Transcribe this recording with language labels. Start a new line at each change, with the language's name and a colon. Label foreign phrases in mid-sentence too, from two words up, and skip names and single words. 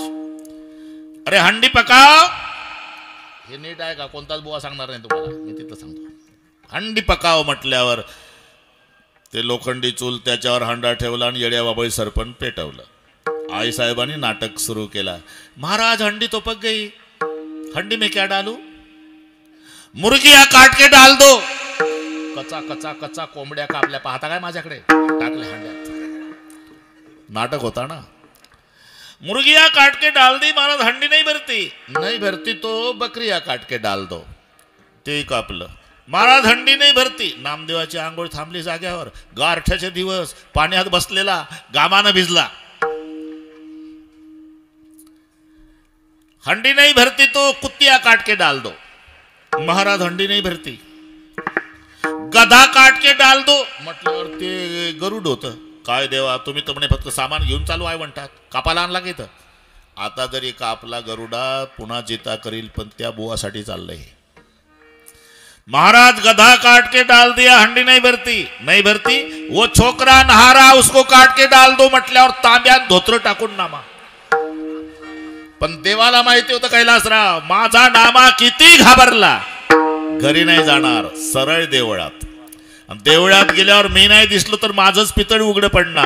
Marathi: अरे हंडी पकाव. हे नीट आहे का. कोणताच बुवा सांगणार नाही तुम्हाला. मी तिथं सांगतो. हंडी पकाव म्हटल्यावर ते लोखंडी चूल त्याच्यावर हंडा ठेवला आणि येड्या बाबळी सरपण पेटवलं. आई साहेबांनी नाटक सुरू केला.
Hindi: महाराज हंडी तो पक गई. हंडी में क्या डालू. मुर्गिया काट के डाल दो.
Marathi: कचा कचा कचा कोंबड्या कापल्या. पाहता काय माझ्याकडे. टाकल्या हंड्यात. नाटक होता ना.
Hindi: मुर्गिया काट के डाल दी. महाराज हंडी नहीं भरती तो बकरिया काट के डाल दो.
Marathi: ते कापलं. महाराज हंडी नाही भरती. नामदेवाची आंघोळ थांबली जाग्यावर. गारठ्याचे दिवस. पाण्यात बसलेला घामानं भिजला.
Hindi: हंडी नहीं भरती तो कुत्तिया काट के डाल दो. महाराज हंडी नहीं भरती. गधा काट के डाल दो
Marathi: म्हटल्यावर ते गरुड होतं. काय देवा तुम्ही तर म्हणे फक्त सामान घेऊन चालू आहे म्हणतात. कापाला आणला की इथं. आता जरी कापला गरुडा पुन्हा जिता करील पण त्या बुवासाठी चाललंय.
Hindi: महाराज गधा काट के डाल दिया हंडी नहीं भरती वो छोकरा नहारा उसको काट के डाल दो
Marathi: म्हटल्यावर तांब्यात धोत्र टाकून नामा. पण देवाला माहिती होतं कैलासराव माझा नामा किती घाबरला. घरी नाही जाणार सरळ देवळात. देवळात गेल्यावर मी नाही दिसलो तर माझंच पितळ उघडं पडणार.